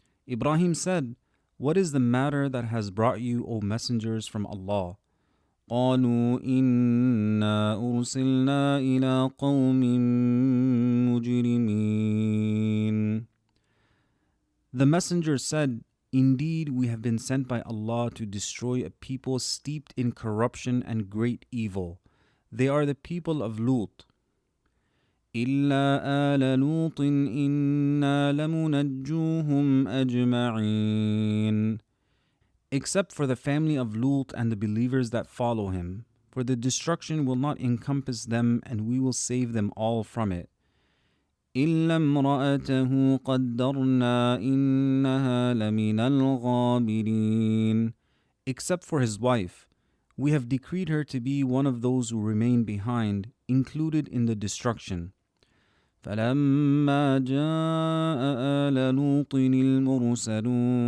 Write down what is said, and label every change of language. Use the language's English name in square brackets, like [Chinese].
[English] Ibrahim said, What is the matter that has brought you, O messengers from Allah? [Arabic] قالوا إنا أرسلنا إلى قوم مجرمين. [English] The messengers said, Indeed, we have been sent by Allah to destroy a people steeped in corruption and great evil. They are the people of Lut. [Arabic] إلا آل لوط إنا لمنجوهم أجمعين. [English] Except for the family of Lut and the believers that follow him, for the destruction will not encompass them and we will save them all from it. [Arabic] إلا امرأته قدرنا إنها لمن الغابرين. [English] Except for his wife, we have decreed her to be one of those who remain behind, included in the destruction. [Arabic] فلما جاء آل لوط المرسلون.